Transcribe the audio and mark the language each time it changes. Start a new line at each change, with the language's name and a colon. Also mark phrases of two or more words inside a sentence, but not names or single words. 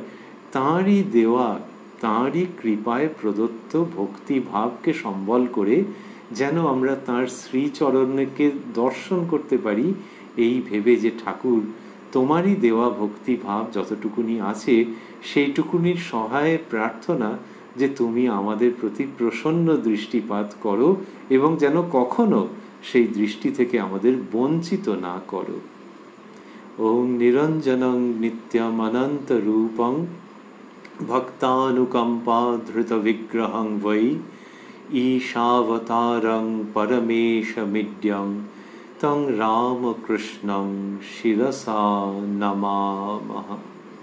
Bangla: তাঁরই দেওয়া, তাঁরই কৃপায় প্রদত্ত ভক্তিভাবকে সম্বল করে যেন আমরা তাঁর শ্রীচরণকে দর্শন করতে পারি, এই ভেবে যে ঠাকুর তোমারই দেওয়া ভক্তিভাব যতটুকুনি আছে সেইটুকুনির সহায়ে প্রার্থনা যে তুমি আমাদের প্রতি প্রসন্ন দৃষ্টিপাত করো এবং যেন কখনো সেই দৃষ্টি থেকে আমাদের বঞ্চিত না করো।
Sanskrit: ওং নিরঞ্জনং নিত্যম অনন্ত রূপং ভক্তানুকম্পা ধৃত বিগ্রহং বৈ ঈশাবতারং পরমেশমিড্যং তং রামকৃষ্ণং শিরসা নমামহ।